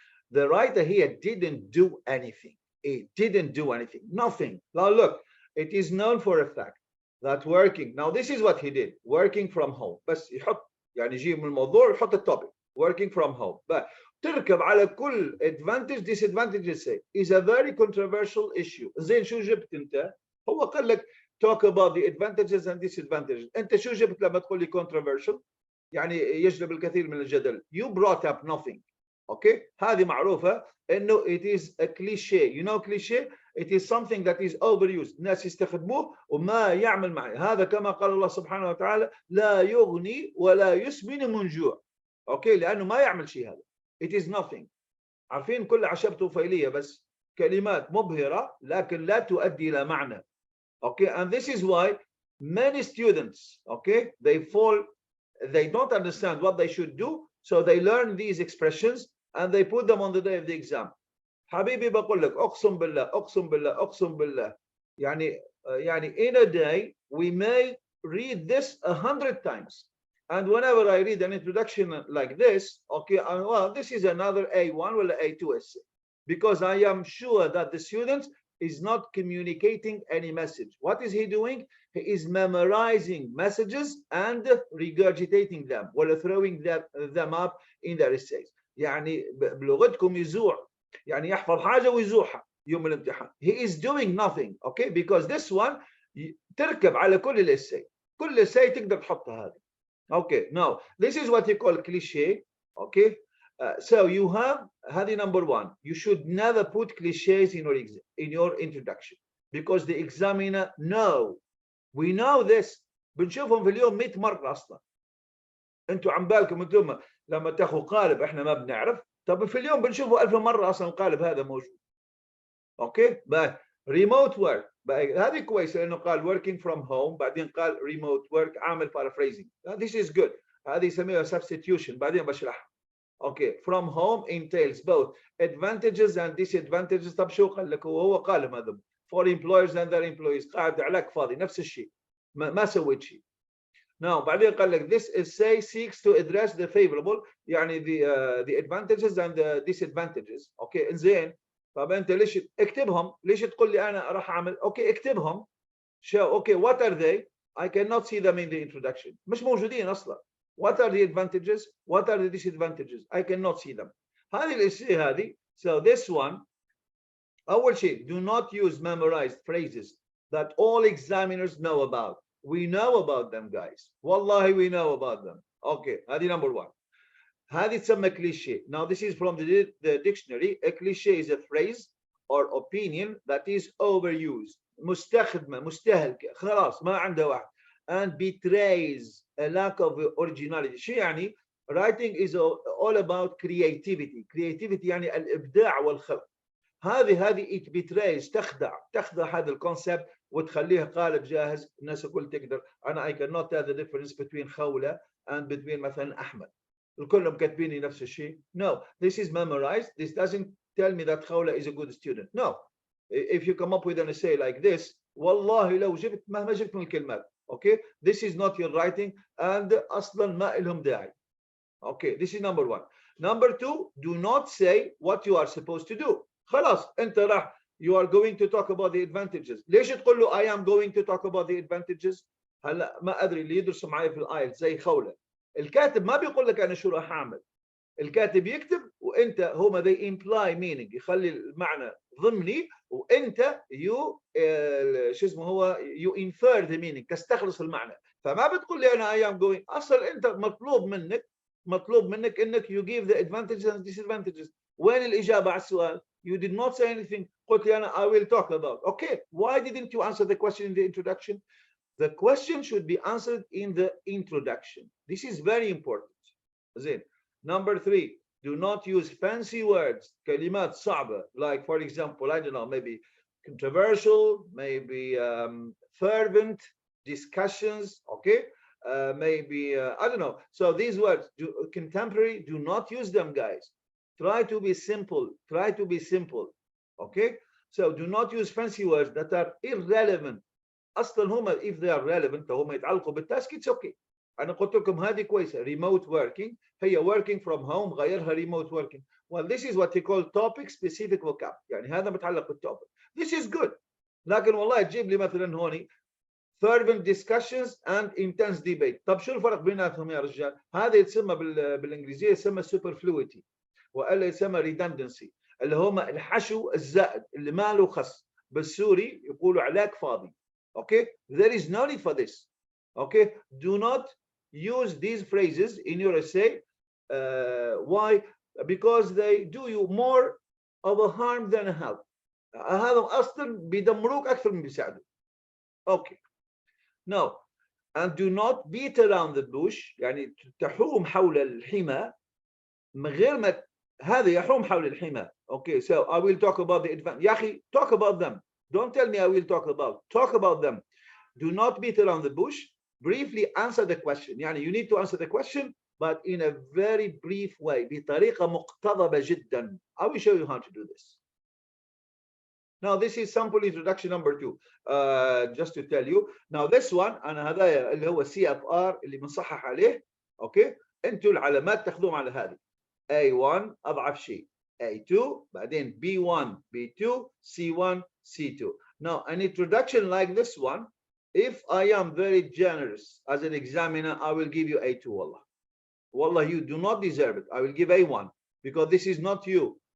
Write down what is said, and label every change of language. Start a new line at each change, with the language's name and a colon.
English: The writer here didn't do anything. He didn't do anything, nothing. Now look, it is known for a fact that working, now this is what he did, working from home.
Arabic: بس يحط يعني يجي من الموضوع يحط التوبيك.
English: working from home. But
Arabic: تركب على كل
English: advantage disadvantage say is a very controversial issue.
Arabic: زين شو جبت انت؟ هو قال لك
English: talk about the advantages and disadvantages.
Arabic: انت شو جبت لما تقول لي controversial؟ يعني يجلب الكثير من الجدل.
English: You brought up nothing. Okay?
Arabic: هذه معروفة انه
English: it is a cliche. You know cliche? It is something that is overused.
Arabic: الناس يستخدموه وما يعمل معي. هذا كما قال الله سبحانه وتعالى لا يغني ولا يسمن من جوع. اوكي؟ لانه ما يعمل شيء هذا.
English: It is nothing.
Arabic: عارفين كل عشب طفيلية بس كلمات مبهرة لكن لا تؤدي إلى معنى.
English: Okay, and this is why many students, okay, they don't understand what they should do, so they learn these expressions and they put them on the day of the exam.
Arabic: حبيبي بقول لك أقسم بالله أقسم بالله أقسم بالله يعني
English: in a day we may read this 100 times. And whenever I read an introduction like this, okay, well, this is another A1 or A2 essay, because I am sure that the student is not communicating any message. What is he doing? He is memorizing messages and regurgitating them or throwing them up in their essays.
Arabic: يعني بلغتكم يزوع، يعني يحفظ حاجة ويزوحها يوم الامتحان.
English: He is doing nothing, okay, because this one
Arabic: تركب على كل الاساي، كل اساي تقدر تحطها هذه.
English: Okay, now this is what you call cliche. Okay, so you have
Arabic: هذه
English: number one. You should never put cliches in your introduction because the examiner we know this.
Arabic: بنشوفهم في اليوم 100 مرة أصلا. أنتوا عم بالكم أنتم لما تاخذوا قالب إحنا ما بنعرف. طب في اليوم بنشوفه 1000 مرة أصلا القالب هذا موجود.
English: Okay, but remote work
Arabic: هذه كويسه لانه قال
English: working from home
Arabic: بعدين قال
English: remote work
Arabic: عامل
English: paraphrasing. This is good.
Arabic: هذه يسميها
English: substitution
Arabic: بعدين بشرحها.
English: Okay, from home entails both advantages and disadvantages.
Arabic: طب شو قال لك هو قال هذا
English: for employers and their employees
Arabic: قاعد علاك فاضي نفس الشيء ما سويت شيء.
English: Now
Arabic: بعدين قال لك
English: this essay seeks to address the favorable
Arabic: يعني
English: the advantages and the disadvantages. Okay,
Arabic: انزين طب انت ليش اكتبهم؟ ليش تقول لي انا راح اعمل؟ اوكي اكتبهم.
English: show okay what are they? I cannot see them in the introduction.
Arabic: مش موجودين اصلا.
English: What are the advantages? What are the disadvantages? I cannot see them.
Arabic: هذه الاشياء هذه.
English: So this one
Arabic: أول شيء
English: do not use memorized phrases that all examiners know about. We know about them guys.
Arabic: والله
English: we know about them. Okay,
Arabic: هذه
English: number one.
Arabic: هذه تسمى cliché.
English: Now this is from the dictionary. A cliché is a phrase or opinion that is overused.
Arabic: مستخدمة مستهلكة خلاص ما عندها واحد.
English: And betrays a lack of originality.
Arabic: شو يعني؟
English: Writing is all about creativity.
Arabic: Creativity يعني الإبداع والخلق. هذه
English: it betrays
Arabic: تخدع هذا الكونسبت وتخليها قالب جاهز الناس الكل تقدر. أنا
English: I cannot tell the difference between Khawla and between
Arabic: مثلا
English: أحمد.
Arabic: الكلهم كاتبيني نفس الشيء.
English: No, this is memorized. This doesn't tell me that Khawla is a good student. No, if you come up with an essay like this,
Arabic: والله لو جبت مهما جبت من الكلمات.
English: Okay, this is not your writing and
Arabic: أصلا ما لهم داعي.
English: Okay, this is number one. Number two, do not say what you are supposed to do.
Arabic: خلاص أنت راح
English: you are going to talk about the advantages.
Arabic: ليش تقول له
English: I am going to talk about the advantages؟
Arabic: هلا ما أدري اللي يدرسوا معي في الآيل زي خولة. الكاتب ما بيقول لك أنا شو راح أعمل. الكاتب يكتب وأنت هما
English: they imply meaning
Arabic: يخلي المعنى ضمني وأنت you شو اسمه هو
English: you infer the meaning
Arabic: تستخلص المعنى. فما بتقول لي أنا
English: I am going.
Arabic: أصلا أنت مطلوب منك إنك
English: you give the advantages and disadvantages.
Arabic: وين الإجابة على السؤال؟
English: You did not say anything.
Arabic: قلت لي أنا
English: I will talk about. Okay, why didn't you answer the question in the introduction? The question should be answered in the introduction. This is very important.
Arabic: زين.
English: Number three, do not use fancy words.
Arabic: كلمات صعبة.
English: Like for example, I don't know, maybe controversial, maybe fervent discussions. Okay, maybe I don't know. So these words, contemporary, do not use them, guys. Try to be simple. Try to be simple. Okay, so do not use fancy words that are irrelevant.
Arabic: اصلا هم
English: if they are relevant
Arabic: هم يتعلقوا بالتاسك
English: it's okay.
Arabic: انا قلت لكم هذه كويسه
English: remote working
Arabic: هي
English: working from home
Arabic: غيرها
English: remote working. Well, this is what you call topic specific vocab.
Arabic: يعني هذا متعلق بالتوبيك.
English: This is good.
Arabic: لكن والله تجيب لي مثلا هوني
English: fervent discussions and intense debate.
Arabic: طب شو الفرق بيناتهم يا رجال؟ هذا يتسمى بالانجليزيه يسمى
English: superfluity
Arabic: والا يسمى
English: redundancy
Arabic: اللي هم الحشو الزائد اللي ما له خص. بالسوري يقولوا علاك فاضي.
English: Okay, there is no need for this. Okay, do not use these phrases in your essay. Why? Because they do you more of a harm than a help.
Arabic: هذا اصلا بيدمروك اكثر من بيساعدوك.
English: Okay. No, and do not beat around the bush.
Arabic: يعني تحوم حول الحمى من غير ما هذا يحوم حول الحمى.
English: Okay, so I will talk about the advantage.
Arabic: يا أخي,
English: talk about them. Don't tell me I will talk about them. Do not beat around the bush. Briefly answer the question.
Arabic: يعني
English: you need to answer the question, but in a very brief way.
Arabic: بطريقة مقتضبة جدا.
English: I will show you how to do this. Now this is sample introduction number 2. Just to tell you. Now this one
Arabic: أنا هذا اللي هو CFR اللي بنصحح عليه.
English: Okay.
Arabic: أنتوا العلامات تاخذوهم على هذه. A1 أضعف شيء. A2 بعدين B1 B2 C1 C2.
English: Now an introduction like this one, if I am very generous as an examiner, I will give you A2.
Arabic: Wallah,
English: you do not deserve it. I will give A1 because this is not you.